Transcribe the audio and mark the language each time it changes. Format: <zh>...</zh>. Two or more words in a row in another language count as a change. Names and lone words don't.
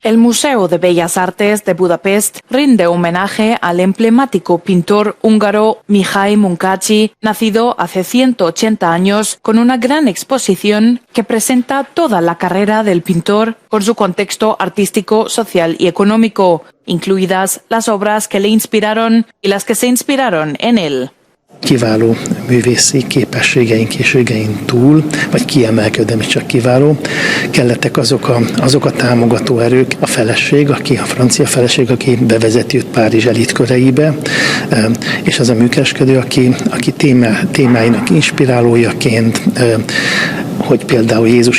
<es>El Museo de Bellas Artes de Budapest rinde homenaje al emblemático pintor húngaro Mihály Munkácsy, nacido hace 180 años, con una gran exposición que presenta toda la carrera del pintor con su contexto artístico, social y económico, incluidas las obras que le inspiraron y las que se inspiraron en él.</es> <hu>Kiváló művészi képességeink és égein túl, vagy kiemelkedő, nem is csak kiváló, kellettek azok a támogató erők, a feleség, a francia feleség, aki bevezeti őt Párizs elitköreibe, és az a műkereskedő, aki témáinak inspirálójaként, hogy például Jézus</hu>